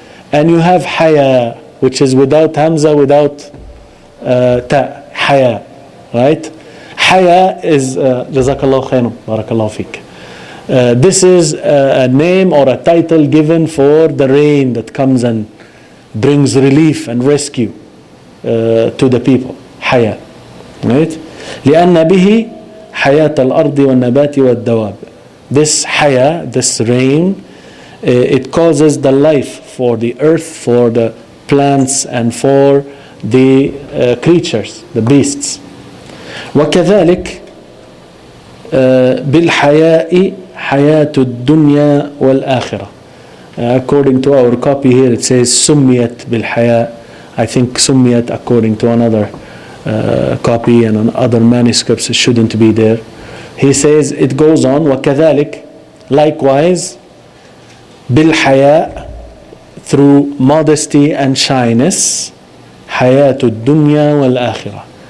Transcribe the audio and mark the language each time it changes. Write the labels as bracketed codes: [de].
[en] And you have haya, which is without hamza, without ta, haya, right? Haya is, jazakallahu khairan, barakallahu feek. This is a name or a title given for the rain that comes and brings relief and rescue to the people. Haya, right? [ar] لأن به حياة الأرض والنبات والدواب. [en] This haya, this rain, it causes the life for the earth, for the plants, and for the creatures, the beasts. [ar] وكذلك بالحياء حياة الدنيا والآخرة. [en] According to our copy here, it says [ar] سميت بالحياء. [en] I think سميت according to another copy and on other manuscripts it shouldn't be there. He says, it goes on, وكذلك, likewise, بالحياء, through modesty and shyness, [ar] حياة الدنيا والآخرة.